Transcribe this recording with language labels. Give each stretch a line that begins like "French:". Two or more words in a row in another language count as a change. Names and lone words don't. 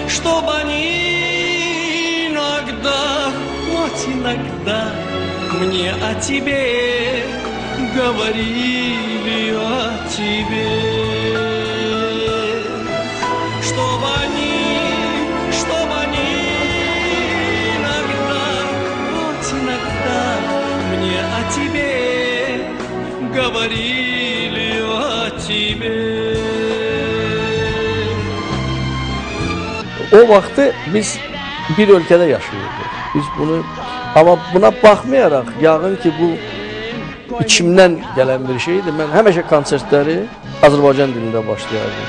Russian: иногда, хоть иногда мне о тебе говорили, о тебе. Чтобы они иногда мне о тебе говорили о тебе.
Azerbaijani: O vaxtı biz bir ölkədə yaşayırdıq. Biz bunu, amma buna baxmayaraq, yəqin ki bu içimdən gələn bir şeydir. Mən həmişə konsertləri Azərbaycan dilində başlayardım.